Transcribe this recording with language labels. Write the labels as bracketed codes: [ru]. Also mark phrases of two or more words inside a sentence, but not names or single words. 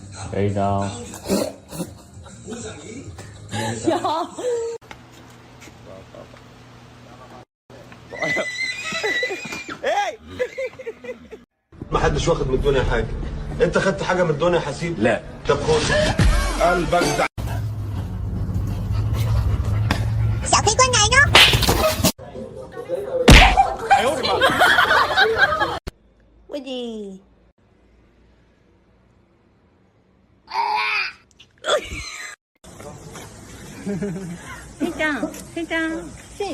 [zh] 可以的哦。 [ar] ما حدش واخد من الدنيا حاجة. انت خدت حاجة من الدنيا يا حسيب؟ لا. طب خد. قلبك ده. [zh] 小飞棍来喽！哎呦我的妈！我的。 [ja] せいちゃん、せいちゃん、せい。